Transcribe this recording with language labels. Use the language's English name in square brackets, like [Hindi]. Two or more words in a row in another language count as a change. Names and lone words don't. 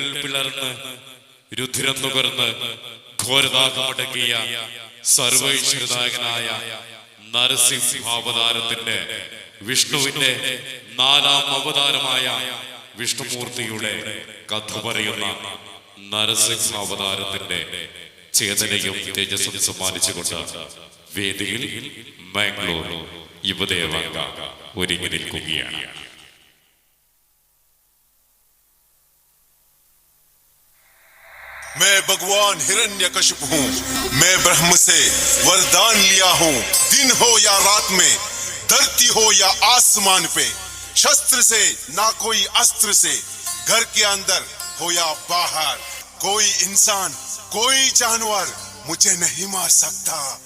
[Malayalam] പിളർന്ന് രുധിരം നുകർന്ന് ഘോരദാഹമടക്കിയ സർവൈശ്വരനായകനായ നരസിംഹാവതാരത്തിന്റെ വിഷ്ണുവിന്റെ 4ാം അവതാരമായ വിഷ്ണുമൂർത്തിയുടെ കഥ പറയുന്ന നരസിംഹാവതാരത്തിന്റെ ചേതനയും തേജസ്സും സമ്മാനിച്ചുകൊണ്ട് വേദിയിൽ മാംഗ്ലൂർ യുവദേവാംഗ ഒരുങ്ങി നിൽക്കുകയാണ്. [Hindi] मैं भगवान हिरण्यकशिपु हूँ, मैं ब्रह्म से वरदान लिया हूँ. दिन हो या रात में, धरती हो या आसमान पे, शस्त्र से ना कोई अस्त्र से, घर के अंदर हो या बाहर, कोई इंसान कोई जानवर मुझे नहीं मार सकता.